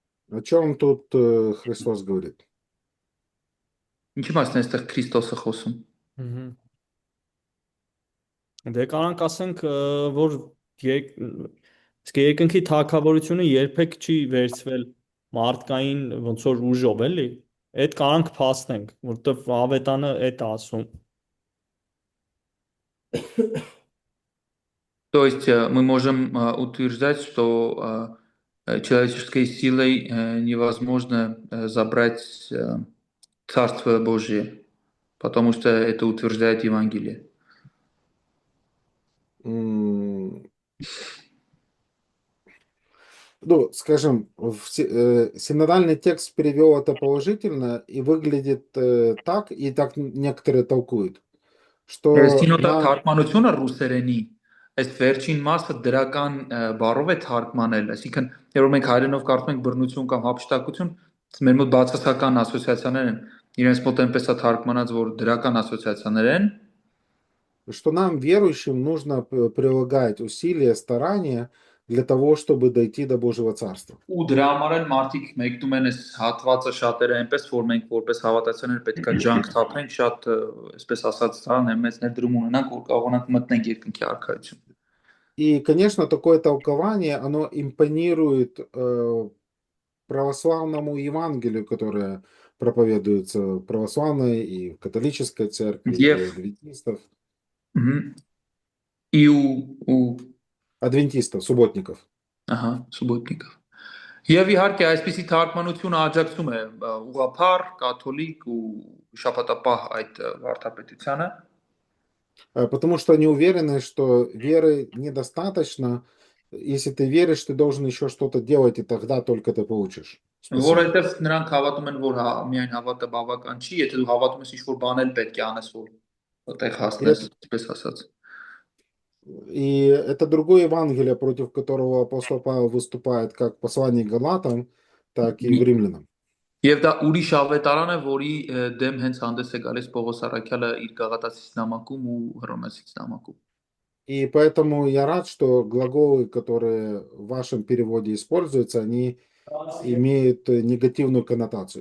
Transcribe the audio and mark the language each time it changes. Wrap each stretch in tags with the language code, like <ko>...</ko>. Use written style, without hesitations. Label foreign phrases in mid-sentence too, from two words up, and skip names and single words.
<ru>О чем тут Христос говорит?</ru> <hy>Ինչի մասն է այստեղ Քրիստոսը խոսում։ Դե կարանք ասենք, որ իսկ երկնքի թագավորությունը երբեք չի վերցվել մարդկային ոնց որ ուժով, էլի։ Այդ կարանք փաստենք, որովհետև ավետանը այդ է ասում։</hy> <ru>То есть мы можем утверждать, что человеческой силой невозможно забрать Царство Божие, потому что это утверждает Евангелие. Ну, скажем, синодальный текст перевел это положительно и выглядит так, и так некоторые толкуют, что</ru> <hy>Սինոդալ թարգմանությունը ռուսերենի այս վերջին մասը դրական բառով է թարգմանել, այսինքն երբ մենք հայերենով կարդում ենք բռնություն կամ հափշտակություն, մեր մոտ բացասական ասոցիացիաներ են, իրենց մոտ այնպես է թարգմանած, որ դրական ասոցիացիաներ են,</hy> <ru>что нам, верующим, нужно прилагать усилия, старания для того, чтобы дойти до Божьего Царства.</ru> <hy>ու դրա համար էլ մարդիկ մեկնում են այս հատվածը շատերը այնպես, որ մենք որպես հավատացյալներ պետքա ջանք թափենք, շատ այսպես ասած, հա, մեծ ներդրում ունենանք, որ կարողանանք մտնենք երկնքի արքայություն։</hy> <ru>И, конечно, такое толкование, оно импонирует православному Евангелию, которое проповедуется в православной и в католической церкви, и у адвентистов. И у Адвентистов, субботников.</ru> <hy>Ահա, սուբոտնիկով։ Եվ իհարկե այսպիսի թարգմանությունը աջակցում է ուղղափառ, կաթոլիկ ու շաբաթապահ այդ վարդապետությանը,</hy> <ru>потому что они уверены, что веры недостаточно. Если ты веришь, ты должен еще что-то делать, и тогда только ты получишь.</ru> <hy>որովհետև նրանք հավատում են, որ միայն հավատը բավական չի, եթե դու հավատում ես ինչ-որ բան էլ պետք է անես, որ այդտեղ հասնես, այսպես ասած։</hy> <ru>И это другое Евангелие, против которого апостол Павел выступает как послание Галатам, так и в Римлянам.</ru> <hy>Եվ դա ուրիշ ավետարան է, որի դեմ հենց հանդես է գալիս Պողոս Առաքյալը իր Գաղատացիս նամակում ու Հռոմեացիս նամակում։</hy> <ru>И поэтому я рад, что глаголы, которые в вашем переводе используются, они имеют негативную коннотацию.</ru>